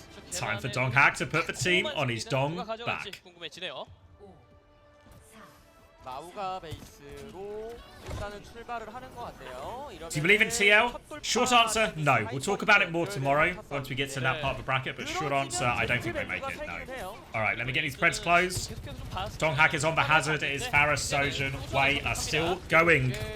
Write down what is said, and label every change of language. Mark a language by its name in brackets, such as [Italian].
[English] Time for Dong Hack to put the team on his Dong back. [Korean] 마우가 베이스로 일단은 출발을 하는 것 같네요. [English] Do you believe in TL? Short answer, no. We'll talk about it more tomorrow once we get to that part of the bracket, but short answer, I don't think they make it, no. Alright, let me get these spreads closed. Donghack is on the hazard, it is Faris, Sojin, Wei are still going.